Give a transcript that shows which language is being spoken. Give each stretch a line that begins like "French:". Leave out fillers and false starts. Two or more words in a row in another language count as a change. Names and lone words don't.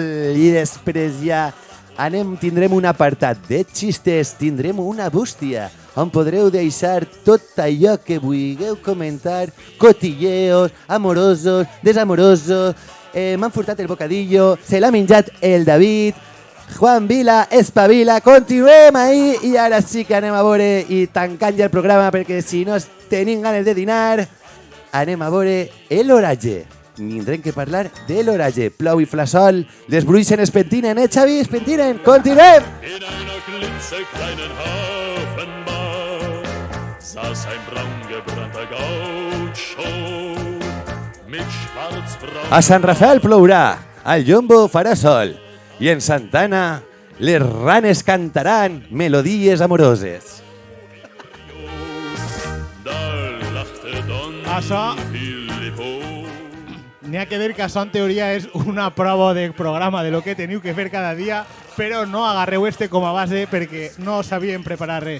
Catalan: I després ja tindrem un apartat de xistes, tindrem una bústia on podreu deixar tot allò que vulgueu comentar, cotilleos, amorosos, desamorosos, m'han furtat el bocadillo, se l'ha menjat el David, Juan Vila, espavila, continuem ahí i ara sí que anem a veure i tancant ja el programa perquè si no tenim ganes de dinar, anem a veure l'oratge. Tindrem que parlar de l'oratge. Plou i flasol, les bruixen es pentinen, Xavi? Es pentinen, continuem!
German: In einer klitzekleinen Hafenbar saß ein braungebrannter Gaucho mit schwarzbraun.
Catalan: A Sant Rafael plourà, al Llombo farà sol i en Santana les ranes cantaran melodies amoroses. Això... N'hi ha que dir que això en teoria és una prova de programa de lo que teniu que fer cada dia, però no agarreu este com a base perquè no sabíem preparar res.